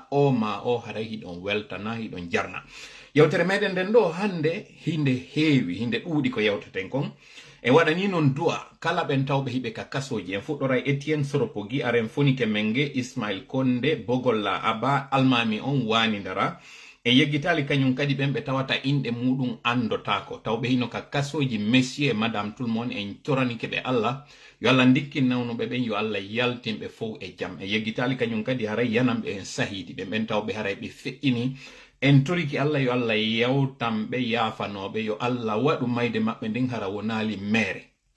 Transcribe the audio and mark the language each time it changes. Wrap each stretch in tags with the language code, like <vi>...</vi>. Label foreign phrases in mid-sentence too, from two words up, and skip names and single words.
<ff>o ma o haray hiɗon weltana hiɗon jarna yewtere meɗen nden ɗo hande hinde heewi hinde ɗuuɗi ko yewteten kon e waɗani noon du'a kala ɓen tawɓe hiɓe ka kasoji en fuɗɗora Etienne Soropogi aren fonike menge Ismail Konde Bogolla Aba almami on wanidara e yeggitali kañum kadi ɓen ɓe tawata inɗe muɗum andotako tawɓe hino ka kasoji</ff> <fr>monsieur et madame tout le monde</fr> <ff>en coranike ɓe Allah yo Allah dikkinnawnoɓe ɓen yo Allah yaltinɓe fof e jaam e yeggitali kañum kadi haray yanamɓe en sahidi ɓen tawɓe haray ɓe feƴƴini en toriki Allah yo Allah yewtanɓe yafanoɓe yo Allah waɗu mayde maɓɓe ndin hara wonali mere</ff>